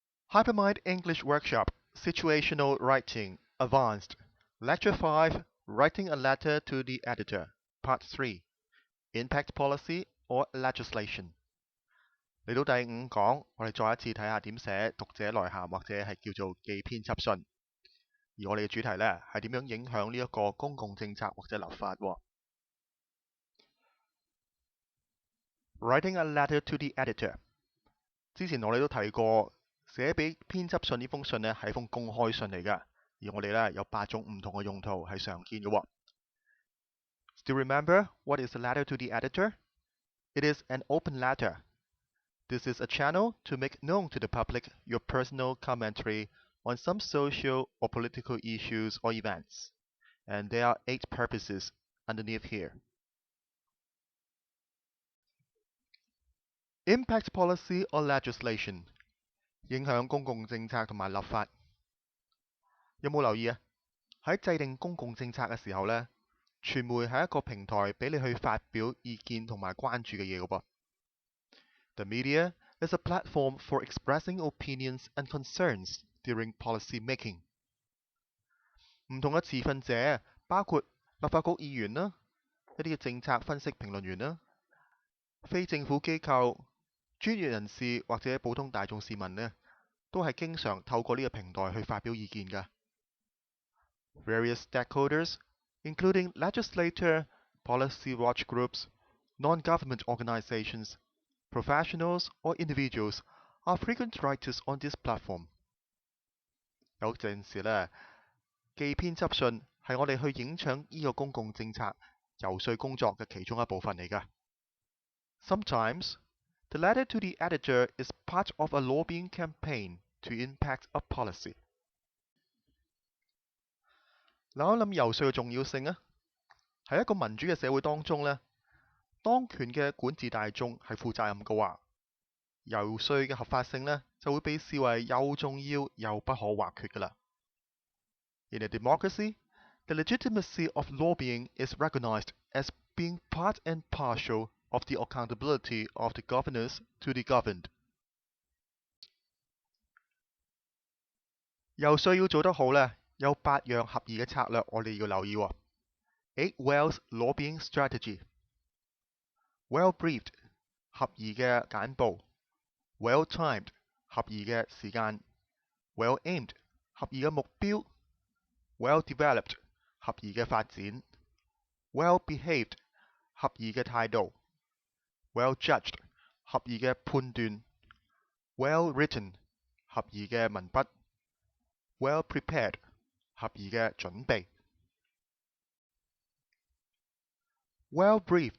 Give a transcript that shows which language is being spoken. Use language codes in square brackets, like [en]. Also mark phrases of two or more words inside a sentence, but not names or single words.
[en] Hypermind English Workshop Situational Writing Advanced Lecture 5 Writing a Letter to the Editor Part 3 Impact Policy or Legislation [yue] 嚟到第五講，我哋再一次睇下點寫讀者來函或者係叫做寄編輯信。而我哋嘅主題呢係點樣影響呢一個公共政策或者立法喎。 [en] Writing a letter to the editor [yue] 之前我哋都提過，寫俾編輯信呢封信呢係一封公開信嚟㗎，而我哋呢有8種唔同嘅用途係常見嘅喎。 [en] Still remember what is a letter to the editor? It is an open letter. This is a channel to make known to the public your personal commentary on some social or political issues or events. And there are 8 purposes underneath here. Impact policy or legislation [yue] 影響公共政策同埋立法。有冇留意啊？喺制定公共政策嘅時候呢，傳媒係一個平台俾你去發表意見同埋關注嘅嘢嘅噃。 [en] The media is a platform for expressing opinions and concerns during policy making. [yue] 唔同嘅持份者包括立法局議員啦，一啲嘅政策分析評論員啦，非政府機構、專業人士或者普通大眾市民呢，都係經常透過呢個平台去發表意見㗎。 [en] Various stakeholders, including legislature, policy watch groups, non-government organizations, professionals or individuals, are frequent writers on this platform. [yue] 有陣時呢，寄編輯信係我哋去影響呢個公共政策遊說工作嘅其中一部分嚟㗎。 [en] Sometimes, the letter to the editor is part of a lobbying campaign to impact a policy. [yue] 諗一諗遊說嘅重要性啊！喺一個民主嘅社會當中呢，當權嘅管治大眾係負責任嘅話，遊說嘅合法性呢就會被視為又重要又不可或缺㗎啦。 [en] In a democracy, the legitimacy of lobbying is recognized as being part and parcel of the accountability of the governors to the governed. [yue] 遊說要做得好呢，有8樣合宜嘅策略我哋要留意喎。 [en] 8 Wells lobbying strategy. Well briefed [yue] 合宜嘅簡報 [en] Well timed [yue] 合宜嘅時間 [en] Well aimed [yue] 合宜嘅目標 [en] Well developed [yue] 合宜嘅發展 [en] Well behaved [yue] 合宜嘅態度 [en] Well judged [yue] 合宜嘅判斷 [en] Well written [yue] 合宜嘅文筆 [en] Well prepared [yue] 合宜嘅準備。 [en] Well briefed.